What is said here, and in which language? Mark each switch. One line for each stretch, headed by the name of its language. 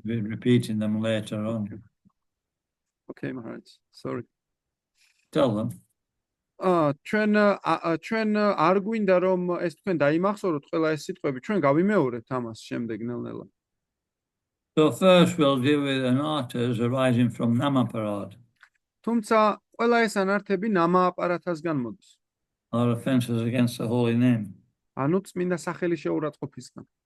English: We're repeating them later on. Okay, Maharaj. Sorry. Tell them.
Georgian: ჩვენ არ გვინდა რომ ეს თქვენ დაიმახსოვროთ ყველა ეს სიტყვები, ჩვენ გავიმეორებთ ამას შემდეგ ნელ-ნელა.
English: So first we'll deal with anarthas arising from Namaparad,
Georgian: თუმცა ყველა ეს ანართები ნამა აპარათასგან მოდის.
English: or offences against the holy name.
Georgian: ანუ წმინდა სახელის შეურაცხყოფისგან.